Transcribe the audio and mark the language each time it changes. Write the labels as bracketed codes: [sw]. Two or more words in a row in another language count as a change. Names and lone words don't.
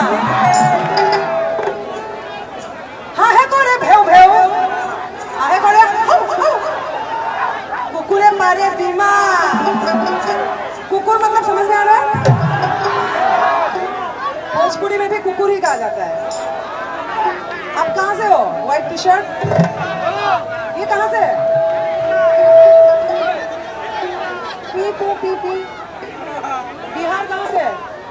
[as] হাঁহে কৰে ভেউ হাঁহে কৰে কুকুৰে পাৰে ডিমা [hi] कुकुर मतलब समझ में आ रहा है भोजपुरी में भी कुकुर ही कहा जाता है आप कहाँ से हो [en] white T-shirt [hi] ये कहाँ से है पी बिहार कहाँ से है